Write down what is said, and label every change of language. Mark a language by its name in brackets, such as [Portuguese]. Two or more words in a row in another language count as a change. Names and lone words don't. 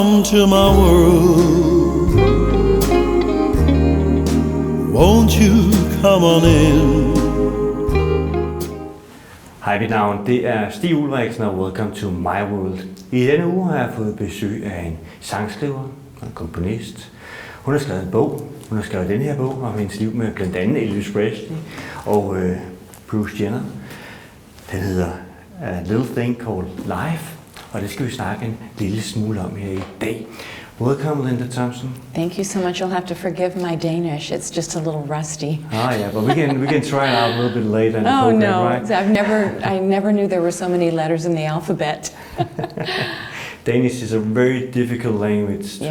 [English] to my world. Won't you come on in? [Danish] Hej, mit navn det er Stig Ulriksen, og [English] welcome to my world. [Danish] I denne uge har jeg fået besøg af en sangskriver og en komponist. Hun har skrevet en bog. Hun har skrevet den her bog om hendes liv med blandt andet Elvis Presley og Bruce Jenner. Den hedder A Little Thing Called Life, og det skal vi snakke en lille smule om her i dag. [English] Welcome, Linda Thompson. Thank you so much. You'll have to forgive my Danish. It's just a little rusty. Ah, yeah, but we can try it out a little bit later in the Oh program, no, right? I never knew there were so many letters in the alphabet. Danish is a very difficult language to